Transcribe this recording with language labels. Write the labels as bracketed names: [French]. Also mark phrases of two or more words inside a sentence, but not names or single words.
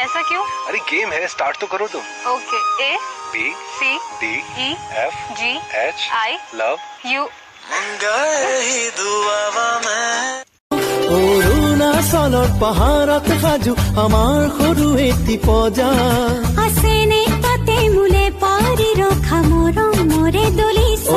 [Hindi] ऐसा क्यों? अरे गेम है स्टार्ट तो करो तुम [English] okay A बी सी डी ई एफ जी एच आई लव यू [Assamese] অৰুণাচলৰ পাহাৰত সাজু আমাৰ সৰু এটি পজা আছেনে তাতে মোলে পাৰি ৰখা মৰমৰে দলিছা